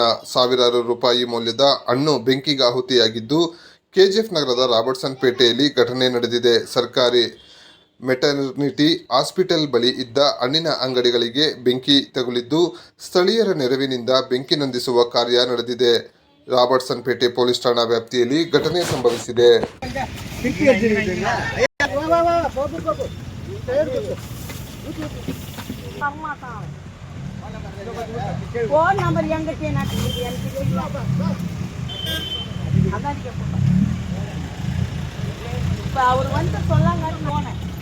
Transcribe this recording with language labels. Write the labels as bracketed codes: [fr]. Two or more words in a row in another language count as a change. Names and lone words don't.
[kn] ಸಾವಿರಾರು ರೂಪಾಯಿ ಮೌಲ್ಯದ ಹಣ್ಣು ಬೆಂಕಿಗಾಹುತಿಯಾಗಿದ್ದು, ಕೆಜಿಎಫ್ ನಗರದ ರಾಬರ್ಟ್ಸನ್ ಪೇಟೆಯಲ್ಲಿ ಘಟನೆ ನಡೆದಿದೆ. ಸರ್ಕಾರಿ ಮೆಟರ್ನಿಟಿ ಹಾಸ್ಪಿಟಲ್ ಬಳಿ ಇದ್ದ ಹಣ್ಣಿನ ಅಂಗಡಿಗಳಿಗೆ ಬೆಂಕಿ ತಗುಲಿದ್ದು, ಸ್ಥಳೀಯರ ನೆರವಿನಿಂದ ಬೆಂಕಿ ನಂದಿಸುವ ಕಾರ್ಯ ನಡೆದಿದೆ. ರಾಬರ್ಟ್ಸನ್ ಪೇಟೆ ಪೊಲೀಸ್ ಠಾಣಾ ವ್ಯಾಪ್ತಿಯಲ್ಲಿ ಘಟನೆ ಸಂಭವಿಸಿದೆ. ஃபோன் நம்பர் எங்கிட்ட இப்போ அவர் வந்து சொல்லாங்க போனேன்.